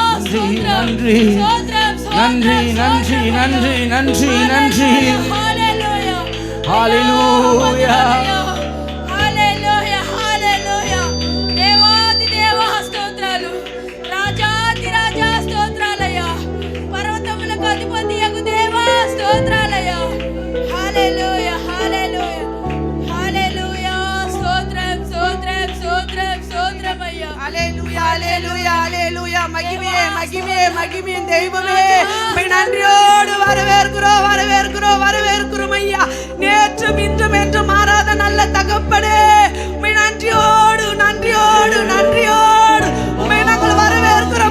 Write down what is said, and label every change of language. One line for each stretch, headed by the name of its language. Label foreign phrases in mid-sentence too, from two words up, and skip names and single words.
Tamil: நன்றி நன்றி நன்றி நன்றி நன்றி நன்றி நன்றி. ஹalleluya
Telugu: హల్లెలూయా హల్లెలూయా. దేవాది దేవా స్తోత్రాలు, రాజాది రాజా స్తోత్రాలయ్యా, పర్వతములకు అధిపతియగు దేవా స్తోత్రాలయ్యా. హల్లెలూయా హల్లెలూయా హల్లెలూయా. స్తోత్రం స్తోత్రం స్తోత్రం స్తోత్రమయ్యా.
Tamil: ஹalleluya ஹalleluya ஹalleluya. மகிமே மகிமே மகிமே தெய்வமே, உம்மை நன்றியோடு வரவேற்கிறோம் வரவேற்கிறோம் வரவேற்கிறோம் ஐயா. நேற்றும் இன்றும் என்றும் மாறாத நல்ல தகப்பனே, உம்மை நன்றியோடு நன்றியோடு நன்றியோடு உம்மை நாங்கள் வரவேற்கிறோம்.